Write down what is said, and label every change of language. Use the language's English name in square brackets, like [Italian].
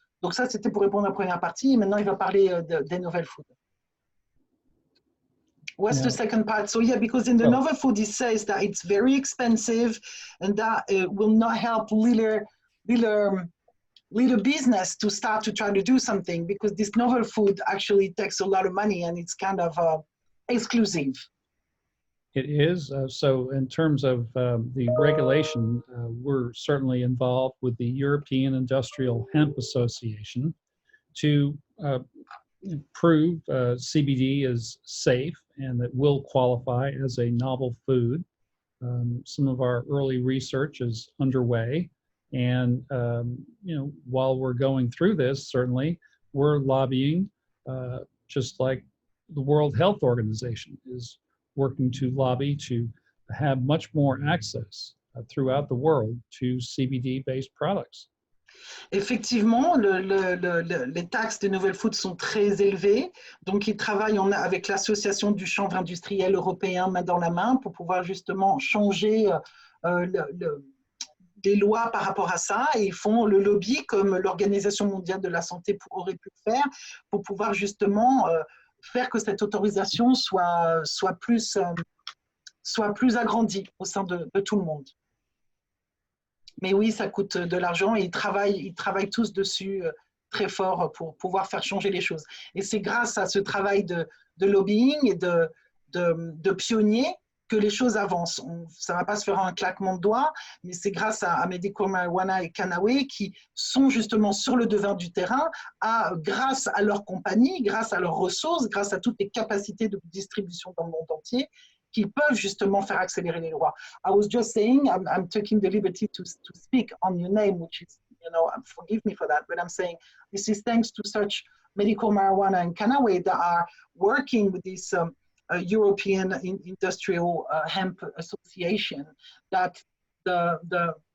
[French] Donc ça, c'était pour répondre à la première partie. Et maintenant, il va parler des novel food. [English] What's the second part? So yeah, because in the novel food, it says that it's very expensive and that it will not help little business to start to try to do something because this novel food actually takes a lot of money and it's kind of exclusive. It is. So in terms of the regulation, we're certainly involved with the European Industrial Hemp Association to prove CBD is safe and that will qualify as a novel food. Some of our early research is underway. And, while we're going through this, certainly, we're lobbying, just like the World Health Organization is working to lobby to have much more access throughout the world to CBD-based products. [French] Effectivement, les taxes des nouvelles foods sont très élevées. Donc, ils travaillent avec l'Association du chanvre industriel européen main dans la main pour pouvoir justement changer des lois par rapport à ça. Et ils font le lobby comme l'Organisation mondiale de la santé aurait pu le faire pour pouvoir justement faire que cette autorisation soit plus agrandie au sein de tout le monde. Mais oui, ça coûte de l'argent et ils travaillent tous dessus très fort pour pouvoir faire changer les choses. Et c'est grâce à ce travail de lobbying et de pionniers que les choses avancent. Ça ne va pas se faire en un claquement de doigts, mais c'est grâce à Medical Marijuana et Kannaway qui sont justement sur le devant du terrain, grâce à leur compagnie, grâce à leurs ressources, grâce à toutes les capacités de distribution dans le monde entier, qui peuvent justement faire accélérer les lois. [English] I was just saying, I'm taking the liberty to speak on your name, which is, forgive me for that, but I'm saying this is thanks to such Medical Marijuana and Kannaway that are working with this European Industrial Hemp Association, that the